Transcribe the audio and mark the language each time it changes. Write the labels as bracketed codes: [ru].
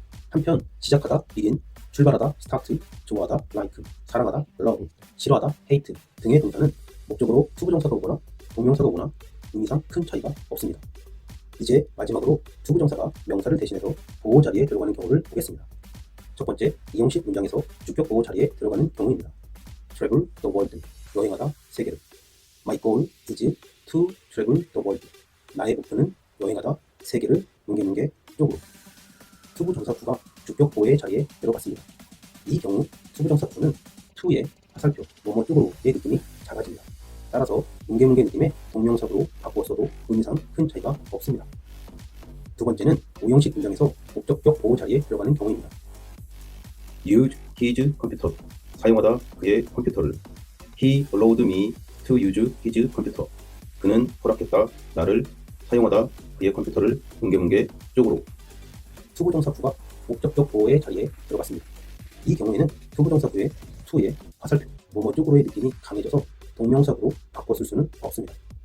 [ko] 한편 시작하다, begin, 출발하다, start, 좋아하다, like, 사랑하다, love, 싫어하다, hate 등의 동사는 목적으로 투부정사가 오거나 동명사가 오거나 의미상 큰 차이가 없습니다. 이제 마지막으로 투부정사가 명사를 대신해서 보호 자리에 들어가는 경우를 보겠습니다. 첫 번째, 이형식 문장에서 주격 보호 자리에 들어가는 경우입니다. [en] travel the world, [ko] 여행하다 세계를. [en] My goal is to travel the world. [ko] 나의 목표는 여행하다 세계를 뭉게뭉게 쪽으로. 투부정사 to가 주격 보호의 자리에 들어갔습니다. 이 경우 투부정사 to는 to의 화살표 뭐뭐 쪽으로의 느낌이 작아집니다. 따라서 뭉게뭉게 느낌의 동명사로 바꾸었어도 의미상 큰 차이가 없습니다. 두 번째는 오형식 문장에서 목적격 보호 자리에 들어가는 경우입니다. [en] use his computer, [ko] 사용하다 그의 컴퓨터를. [en] He allowed me to use his computer. [ko] 그는 허락했다 나를 사용하다 그의 컴퓨터를 뭉게뭉게 쪽으로. 투부정사 to가 목적격 보호의 자리에 들어갔습니다. 이 경우에는 투부정사 to의 to의 화살표 뭐뭐 쪽으로의 느낌이 강해져서 동명사구로 바꿔 쓸 수는 없습니다.